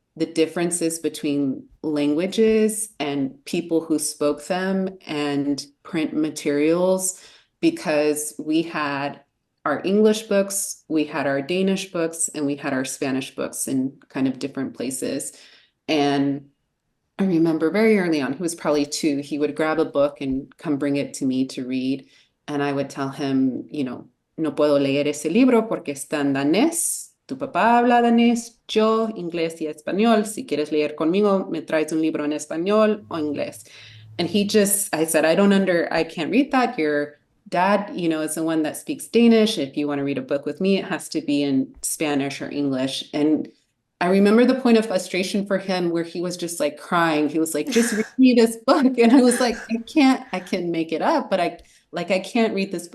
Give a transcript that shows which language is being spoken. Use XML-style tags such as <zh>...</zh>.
<en>the differences between languages and people who spoke them and print materials, because we had our English books, we had our Danish books, and we had our Spanish books in kind of different places. And I remember very early on, he was probably 2, he would grab a book and come bring it to me to read. And I would tell him,</en> <es>no puedo leer ese libro porque está en danés. Tu papá habla danés, yo inglés y español. Si quieres leer conmigo, me traes un libro en español o inglés.</es> <en>And I said, I can't read that. Your dad, is the one that speaks Danish. If you want to read a book with me, it has to be in Spanish or English. And I remember the point of frustration for him where he was just like crying. He was like, just read me this book. And I was like, I can make it up, but I can't read this.</en>